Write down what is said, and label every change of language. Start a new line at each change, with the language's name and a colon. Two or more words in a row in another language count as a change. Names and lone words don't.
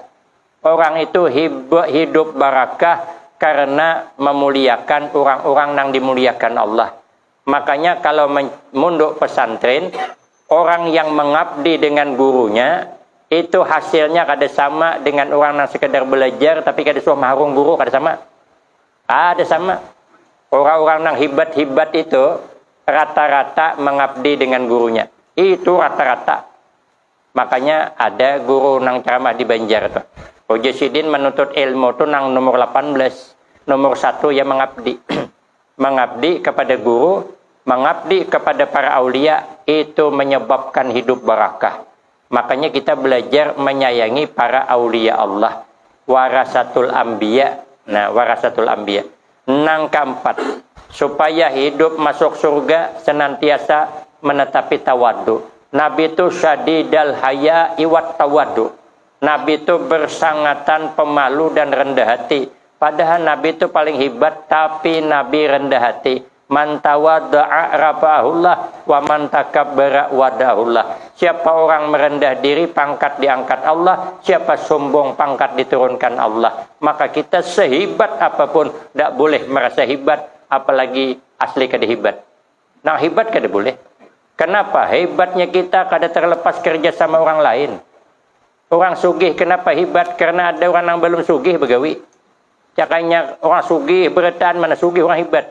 Indonesian: Orang itu hidup barakah karena memuliakan orang-orang yang dimuliakan Allah. Makanya kalau munduk pesantren, orang yang mengabdi dengan gurunya itu hasilnya
Banjar: kada sama
Indonesian: dengan orang yang sekedar belajar tapi
Banjar: kada suah maharung guru, kada sama.
Indonesian: Ada sama. Orang-orang yang hibat-hibat itu rata-rata mengabdi dengan gurunya. Itu rata-rata. Makanya ada guru nang ceramah di Banjar tuh.
Banjar: Ojo Sidin menuntut ilmu tuh nang nomor 18.
Indonesian: Nomor 1 yang mengabdi. Mengabdi kepada guru, mengabdi kepada para aulia itu menyebabkan hidup barakah. Makanya kita belajar menyayangi para aulia Allah.
Arabic: ورثة الأنبياء. Nah، ورثة الأنبياء.
Indonesian: Nang keempat, supaya hidup masuk surga senantiasa menetapi tawadu. Nabi itu
Arabic: شديد الحياء والتواضع.
Indonesian: Nabi itu bersangatan pemalu dan rendah hati. Padahal Nabi itu paling hebat, tapi Nabi rendah hati.
Arabic: من تواضع رفعه الله ومن تكبر وضعه الله.
Indonesian: Siapa orang merendah diri, pangkat diangkat Allah. Siapa sombong, pangkat diturunkan Allah. Maka kita sehebat apapun tidak boleh merasa hebat, apalagi asli
Banjar: kada hebat.
Indonesian: Nah, hebat kada boleh. Kenapa? Hebatnya kita kada terlepas kerja sama orang lain. Orang sugih kenapa hebat?
Banjar: Karena ada orang yang belum sugih begawi. Cakanya orang sugih beretan, mana sugih orang hebat.